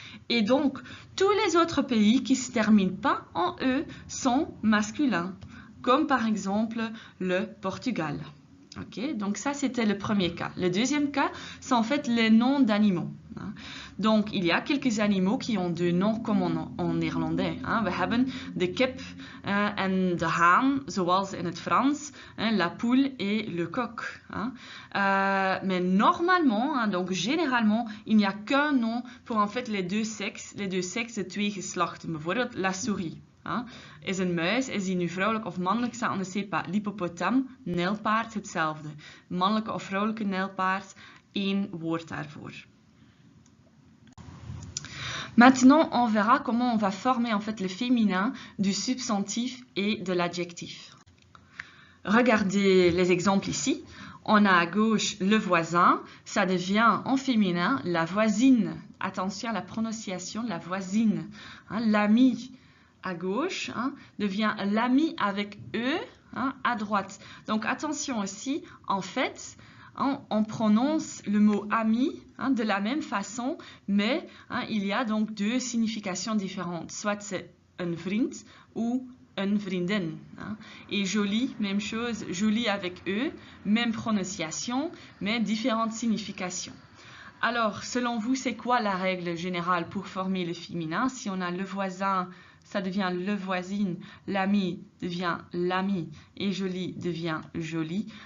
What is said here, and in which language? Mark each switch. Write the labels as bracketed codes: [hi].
[fr] Et donc, tous les autres pays qui ne se terminent pas en E sont masculins, comme par exemple le Portugal. Okay, donc ça c'était le premier cas. Le deuxième cas, c'est en fait les noms d'animaux. Donc il y a quelques animaux qui ont deux noms comme en néerlandais. [nl] We hebben de kip en de haan, zoals in het Frans, la poule et le coq. Mais normalement, donc généralement, il n'y a qu'un nom pour en fait les deux sexes de twee geslachten. Bijvoorbeeld la souris. Is een muis, is die nu vrouwelijk of mannelijk, [fr] ça on ne sait pas. [nl] L'hippopotam, nijlpaard, hetzelfde. Mannelijke of vrouwelijke nijlpaard, één woord daarvoor. [fr] Maintenant, on verra comment on va former en fait le féminin du substantif et de l'adjectif. Regardez les exemples ici. On a à gauche le voisin, ça devient en féminin la voisine. Attention à la prononciation, la voisine. L'ami à gauche devient l'ami avec E à droite. Donc attention aussi, en fait, on prononce le mot ami de la même façon, mais il y a donc deux significations différentes. Soit c'est un vriend ou een vriendin. Et joli, même chose, joli avec E, même prononciation, mais différentes significations. Alors, selon vous, c'est quoi la règle générale pour former le féminin? Si on a le voisin, ça devient le voisine, l'ami devient l'ami et joli devient joli.